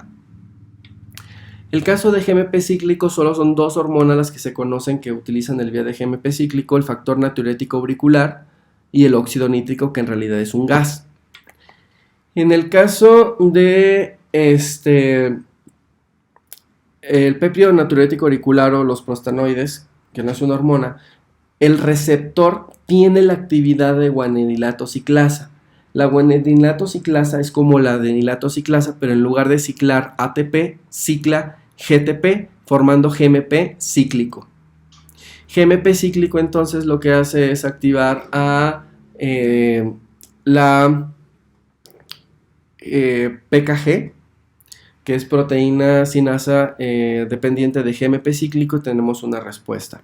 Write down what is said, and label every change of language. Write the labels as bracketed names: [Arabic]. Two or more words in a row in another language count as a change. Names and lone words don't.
[Spanish] El caso de GMP cíclico solo son dos hormonas las que se conocen que utilizan el vía de GMP cíclico, el factor natriurético auricular y el óxido nítrico, que en realidad es un gas. En el caso de el péptido natriurético auricular o los prostanoides, que no es una hormona, el receptor tiene la actividad de guanedilato ciclasa. La guanedilato ciclasa es como la adenilato ciclasa, pero en lugar de ciclar ATP, cicla GTP, formando GMP cíclico. GMP cíclico entonces lo que hace es activar a la PKG, que es proteína cinasa dependiente de GMP cíclico, tenemos una respuesta.